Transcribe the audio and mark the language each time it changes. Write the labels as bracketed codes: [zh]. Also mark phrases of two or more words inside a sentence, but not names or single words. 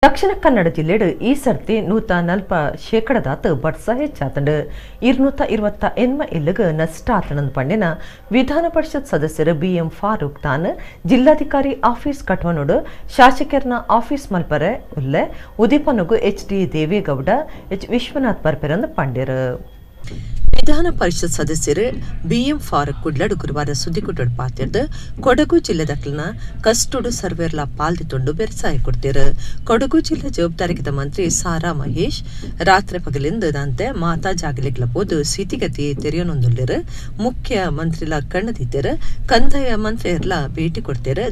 [tcy] ದಕ್ಷಿಣ ಕನ್ನಡ ಜಿಲ್ಲೆಡು ಈ ಸರ್ತಿ 140% ಬಡ್ಸ ಹೆಚ್ಚಾತಂಡು 228 ಇಲ್ಲಿಗೆ ನಷ್ಟ ಆತನಂದು ಪಂಡಿನ ವಿಧಾನ ಪರಿಷತ್ ಸದಸ್ಯರು BM ಫಾರೂಕ್ ತಾನ್ ಜಿಲ್ಲಾಧಿಕಾರಿ ಆಫೀಸ್ ಕಟ್ವನೋಡು ಶಾಸಕರ್ನ ಆಫೀಸ್ ಮಲ್ಪರೆ ಉಲ್ಲೆ ಉದೀಪನಗು HD ದೇವೇಗೌಡ H ವಿಶ್ವನಾಥ್ ಬರ್ಪೆರಂದು ಪಂಡಿರು ವಿಧಾನ ಪರಿಷತ್ ಸದಸ್ಯರು BM ಫಾರೂಕ್ ಕುಡ್ಲಡು ಗುರುವಾರ ಸುದ್ದಿಗುಟ್ಟಡು ಪಾತಿರ್ದು ಕೊಡಗು ಜಿಲ್ಲೆದಕ್ಲಿನ ಕಸ್ಟೋಡು ಸರ್ವೇರ್ಲ ಪಾಲ್ದಿತ್ತೊಂಡು ಬೆರ್ಸಾಯ ಕೊಡ್ತೀರು. ಕೊಡಗು ಜಿಲ್ಲೆ ಜವಾಬ್ದಾರಿಗಿದ ಮಂತ್ರಿ ಸಾರಾ ಮಹೇಶ್ ರಾತ್ರಿ ಪಗಲಿಂದಂತೆ ಮಾತಾ ಜಾಗಲಿಗ್ಲ ಪೋದು ಸ್ಥಿತಿಗತಿ ತೆರೆಯನೊಂದುಲ್ಲಿರು ಮುಖ್ಯ ಮಂತ್ರಿಲ ಕಣ್ಣದಿದ್ದರು ಕಂದಾಯ ಮಂತ್ರಿಯರ್ಲ ಭೇಟಿ ಕೊಡ್ತೀರು.